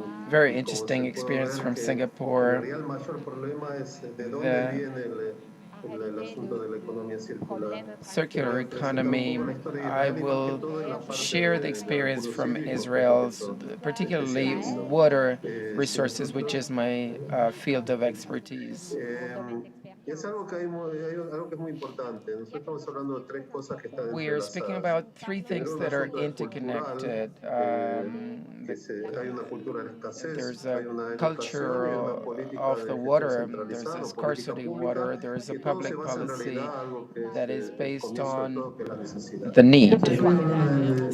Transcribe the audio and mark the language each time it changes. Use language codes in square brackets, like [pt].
[en] Very interesting experience from Singapore. [es] El mayor problema es de dónde viene el asunto de la economía circular. [en] Circular economy. I will share the experience from Israel, particularly water resources, which is my field of expertise. [es] Es algo que es muy importante. Nosotros estamos hablando de tres cosas que están [en] We are speaking about three things that are interconnected. There's a culture of the water, there's a scarcity of water, there is a public policy that is based on the need.